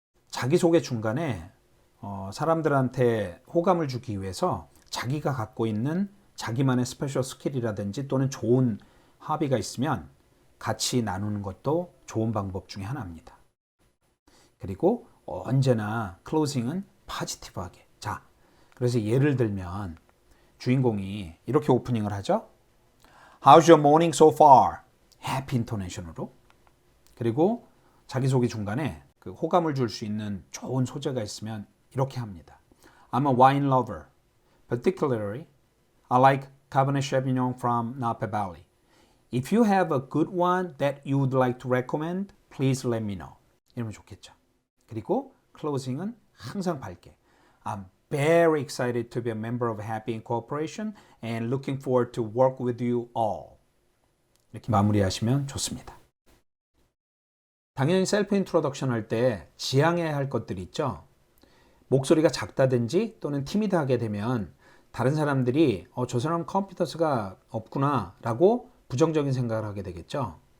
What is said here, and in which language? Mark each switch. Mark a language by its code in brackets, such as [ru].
[ko] 자기소개 중간에 사람들한테 호감을 주기 위해서 자기가 갖고 있는 자기만의 스페셜 스킬이라든지 또는 좋은 합의가 있으면 같이 나누는 것도 좋은 방법 중에 하나입니다. 그리고 언제나 클로징은 포지티브하게. 자, 그래서 예를 들면 주인공이 이렇게 오프닝을 하죠. [en] How's your morning so far? Happy intonation으로. [ko] 그리고 자기소개 중간에 그 호감을 줄 수 있는 좋은 소재가 있으면 이렇게 합니다. [en] I'm a wine lover. Particularly, I like Cabernet Sauvignon from Napa Valley. If you have a good one that you would like to recommend, please let me know. [ko] 이러면 좋겠죠. 그리고 클로징은 항상 밝게. [en] I'm very excited to be a member of Happy Incorporation and looking forward to work with you all. [ko] 이렇게 마무리하시면 좋습니다. 당연히 셀프 인트로덕션 할 때 지양해야 할 것들이 있죠. 목소리가 작다든지 또는 티미드하게 되면 다른 사람들이 저 사람 컴피턴스가 없구나 라고 부정적인 생각을 하게 되겠죠.